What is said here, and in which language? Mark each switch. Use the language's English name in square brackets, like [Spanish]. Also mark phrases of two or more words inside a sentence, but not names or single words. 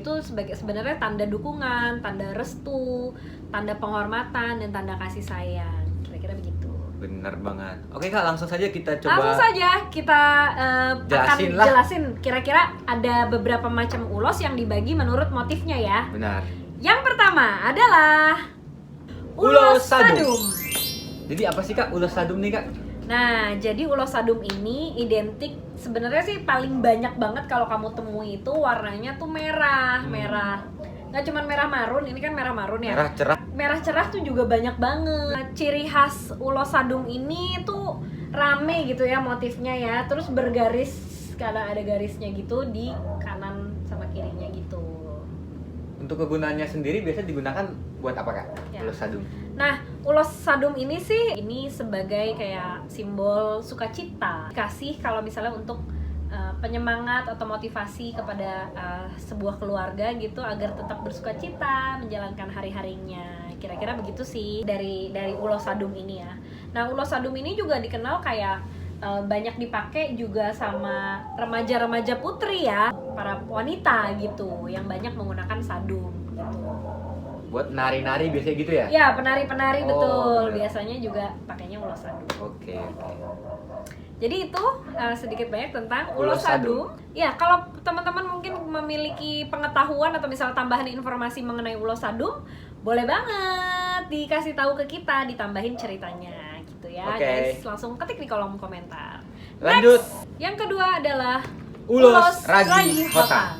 [Indonesian] Itu sebenarnya tanda dukungan, tanda restu, tanda penghormatan dan tanda kasih sayang. Kira-kira begitu. Bener banget. Oke Kak, langsung saja kita coba. Langsung saja kita akan Jelasin lah. jelasin kira-kira ada beberapa macam ulos yang dibagi menurut motifnya ya. Benar. Yang pertama adalah Ulos ulos sadum. sadum. Jadi apa sih Kak ulos sadum nih Kak? Nah, jadi ulos sadum ini identik, sebenarnya sih paling banyak banget kalau kamu temui itu warnanya tuh merah, merah. Nggak cuma merah marun, ini kan merah marun ya. Merah cerah. Merah cerah tuh juga banyak banget. Ciri khas ulos sadum ini tuh rame gitu ya motifnya ya. Terus bergaris, karena ada garisnya gitu di kanan sama kirinya gitu. Untuk kegunaannya sendiri biasa digunakan buat apa Kak? Ya. Ulos sadum. Nah, ulos sadum ini sih ini sebagai kayak simbol sukacita. Kasih kalau misalnya untuk penyemangat atau motivasi kepada sebuah keluarga gitu agar tetap bersukacita menjalankan hari-harinya. Kira-kira begitu sih dari ulos sadum ini ya. Nah, ulos sadum ini juga dikenal kayak banyak dipakai juga sama remaja-remaja putri ya, para wanita gitu yang banyak menggunakan sadum gitu. Buat nari-nari biasanya gitu ya? Ya, penari-penari Oh, betul. bener. Biasanya juga pakainya ulos sadum. Oke. Jadi itu sedikit banyak tentang Ulos ulos sadum. Ya, kalau teman-teman mungkin memiliki pengetahuan atau misalnya tambahan informasi mengenai ulos sadum, boleh banget dikasih tahu ke kita, ditambahin ceritanya gitu ya. Oke. Guys, langsung ketik di kolom komentar. Lanjut. Next, yang kedua adalah Ulos ragi hotang.